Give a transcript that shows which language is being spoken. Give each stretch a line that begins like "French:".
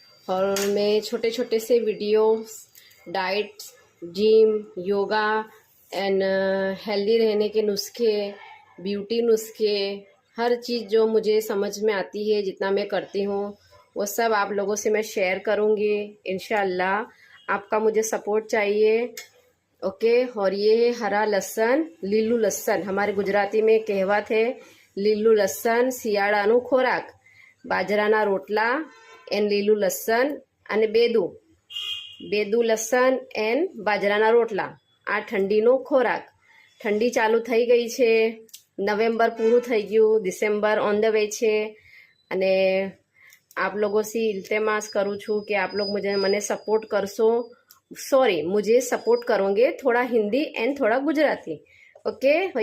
Hindi: और मैं छोटे छोटे से videos, diet, gym, yoga and healthy रहने के नुस्खे, ब्यूटी नुस्खे, हर चीज़ जो मुझे समझ में आती है, जितना मैं करती हूँ वो सब आप लोगों से मैं शेयर करूँगी इंशाअल्लाह। आपका मुझे सपोर्ट चाहिए। ओके। और ये है हरा लहसुन,
Gujarati: લીલું લસણ।
Hindi: हमारे गुजराती में कहावत है,
Gujarati: લીલું લસણ શિયાળાનું ખોરાક। બાજરાના રોટલા એન્ડ લીલું લસણ અને બેદું લસણ એન્ડ બાજરાના રોટલા, આ ઠંડીનો ખોરાક। ઠંડી ચાલુ થઈ ગઈ છે, નવેમ્બર પૂરું થઈ ગયું, ડિસેમ્બર ઓન ધ વે છે।
Hindi: અને आप लोगों से इल्तेमास करूँ छूँ कि आप लोग मने सपोर्ट करशो। सॉरी, मुझे सपोर्ट करोगे, थोड़ा हिंदी एंड थोड़ा गुजराती। ओके।